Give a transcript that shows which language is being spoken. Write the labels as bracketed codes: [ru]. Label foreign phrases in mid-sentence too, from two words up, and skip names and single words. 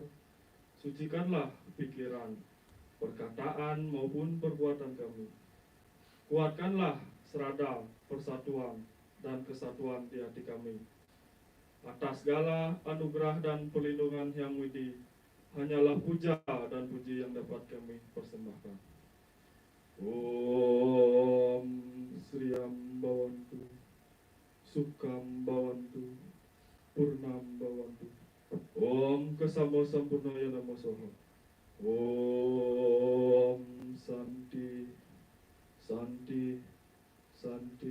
[id] Sucikanlah pikiran, perkataan maupun perbuatan kami. Kuatkanlah serada persatuan dan kesatuan di hati kami. Atas segala anugerah dan perlindungan Yang Widi, hanyalah puja dan puji yang dapat kami persembahkan. [sa] ॐ श्रीं भवन्तु सुखं भवन्तु पूर्णं भवन्तु. ॐ क्षमा सम्पूर्णाय नमो स्वाहा. ॐ शान्तिः शान्तिः शान्तिः.